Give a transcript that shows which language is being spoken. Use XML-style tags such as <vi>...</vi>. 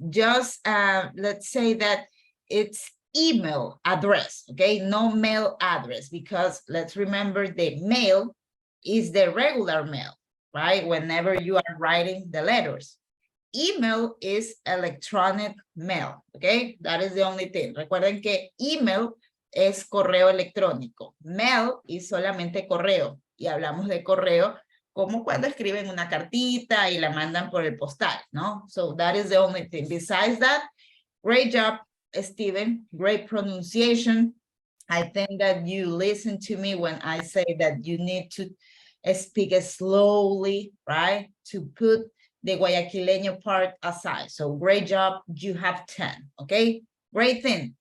<en>Just let's say that it's email address, okay? No mail address, because let's remember the mail is the regular mail, right? Whenever you are writing the letters. Email is electronic mail, okay? That is the only thing.</en> <es>Recuerden que email es correo electrónico. Mail es solamente correo. Y hablamos de correo como cuando escriben una cartita y la mandan por el postal, ¿no?</es> <en>So that is the only thing. Besides that, great job, Steven. Great pronunciation. I think that you listen to me when I say that you need to speak slowly, right? To put the Guayaquileño part aside. So great job, you have 10, okay? Great thing.</en>